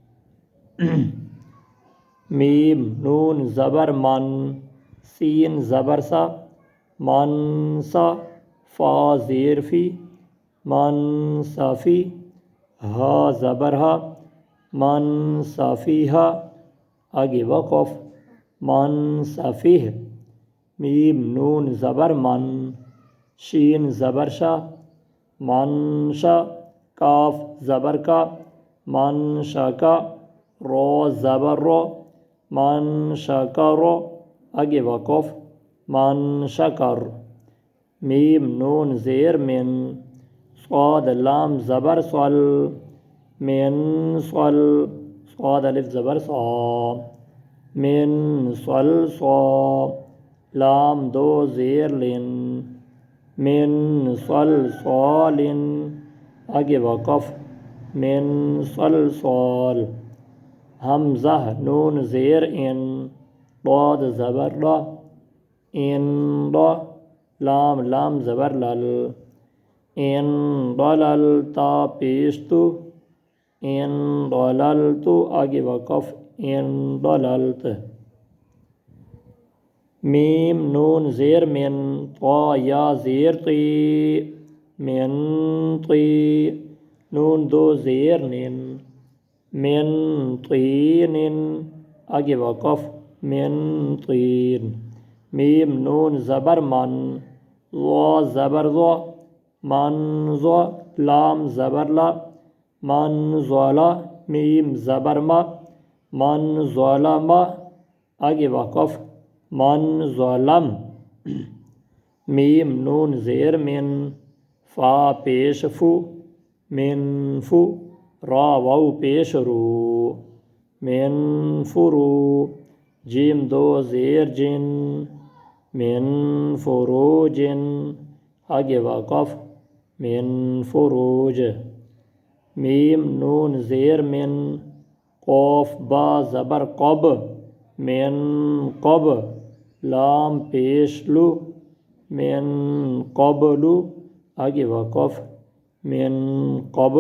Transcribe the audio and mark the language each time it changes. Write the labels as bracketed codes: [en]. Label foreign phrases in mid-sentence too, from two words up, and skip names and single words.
[ur] میم نون زبر من، سین زبر سا، من سا، فا زیر فی، من صافی، ہا زبر ہا، من صافیہا، آگے وقف، من صافیہ، میم نون زبر من، شین زبر شا، من شا، کاف زبر کا، من شاکا، رو زبر رو، من شکر، آگے وقف، من شکر، میم نون زیر من، صاد لام زبر صل، من صل، صاد الف زبر صا، من صل صا، لام دو زیر لن، من صل صال، آگے وقف، من صل صال، حمزہ نون زیر ان، ضاد زبر لا، ان لا، لام لام زبر لل، ان ضلل، تا پیش تو، ان ضللت، آگے وقف، ان ضللت، میم نون زیر من، طا یا زیر تی، من تی، نون دو زیر نن، من طین، آگے وقف، من طین، میم نون زبر من، ضا زبر ضا، من ضا، لام زبر لا، من ظلا، میم زبر ما، من ظلم، آگے وقف، من ظلم، میم نون زیر من، فا پیش فو، من فو، را واو پیش رو، من فرو، جیم دو زیر جن، من فروجن، آگے وقف، من فروج، میم نون زیر من، قوف با زبر قب، من قب، لام پیش لو، من قبل، آگے وقف، من قبل۔